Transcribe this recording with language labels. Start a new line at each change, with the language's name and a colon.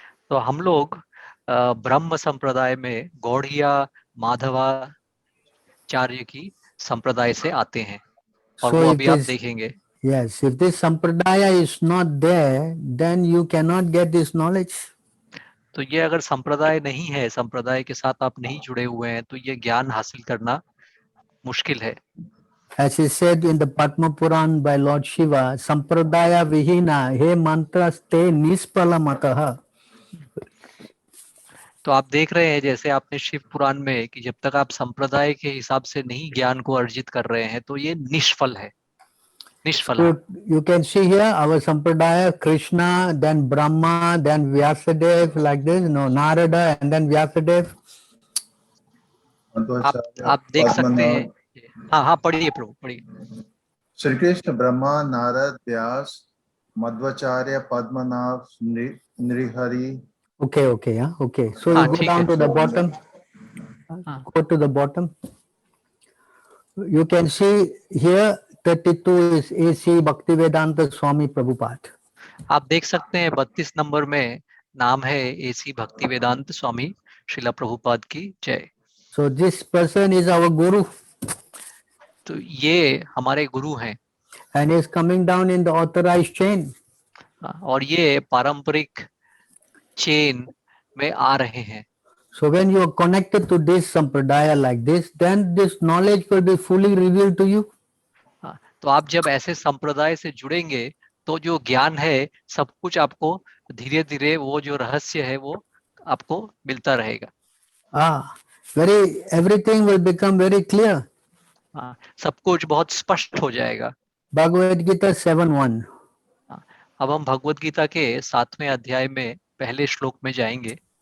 Hindi: तो हम लोग ब्रह्म संप्रदाय में गौड़िया माधवाचार्य की संप्रदाय से आते हैं और वो अभी आप देखेंगे।
English: Yes, if this sampradaya is not there, then you cannot get this knowledge.
Hindi: तो ये अगर संप्रदाय नहीं है, संप्रदाय के साथ आप नहीं जुड़े हुए हैं, तो ये ज्ञान हासिल करना मुश्किल है।
English: As is said in the Padma Puran by Lord Shiva,
Sanskrit: sampradaya vihina he mantraste nispala mataha.
Hindi: तो आप देख रहे हैं जैसे आपने शिव पुराण में कि जब तक आप संप्रदाय के हिसाब से नहीं ज्ञान को अर्जित कर रहे हैं तो ये निष्फल है, निष्फल।
English: So you can see here our sampradaya, Krishna, then Brahma, then Vyasadeva, like this, no, Narada, and then Vyasadeva.
Hindi: आप देख सकते हैं। हाँ हाँ, पढ़िए प्रभु, पढ़िए। श्री कृष्ण, ब्रह्मा, नारद, व्यास, Madhvacharya, Padmanabha, नृहरि।
English: Okay, okay, yeah, okay. So you go down to the bottom. Go to the bottom. You can see here 32 is A.C. Bhaktivedanta Swami Prabhupada.
Hindi: आप देख सकते हैं 32 नंबर में नाम है A.C. भक्तिवेदांत स्वामी श्रीला प्रभुपाद की जय।
English: So this person is our guru
Hindi: तो ये हमारे गुरु हैं
English: and is coming down in the authorized chain.
Hindi: और ये पारंपरिक चेन में आ रहे हैं।
English: So when you are connected to this sampradaya like this, then this knowledge will be fully revealed to you.
Hindi: तो आप जब ऐसे संप्रदाय से जुड़ेंगे तो जो ज्ञान है सब कुछ आपको धीरे धीरे वो जो रहस्य है वो आपको मिलता रहेगा।
English: Everything will become very clear.
Hindi: सब कुछ बहुत स्पष्ट हो जाएगा।
English: Bhagavad Gita 7:1.
Hindi: अब हम भगवत गीता के 7वें अध्याय में पहले श्लोक में जाएंगे।